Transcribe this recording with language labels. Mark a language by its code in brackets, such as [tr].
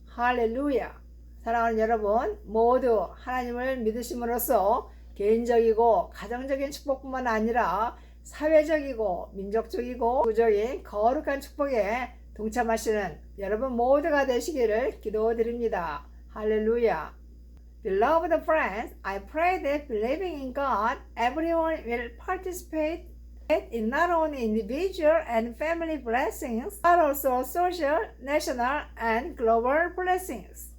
[ko] 할렐루야. 사랑하는 여러분, 모두 하나님을 믿으심으로써 개인적이고 가정적인 축복뿐만 아니라 사회적이고 민족적이고 국적인 거룩한 축복에 동참하시는 여러분 모두가 되시기를 기도드립니다. 할렐루야. [en] Beloved friends, I pray that believing in God, everyone will participate in not only individual and family blessings, but also social, national, and global blessings.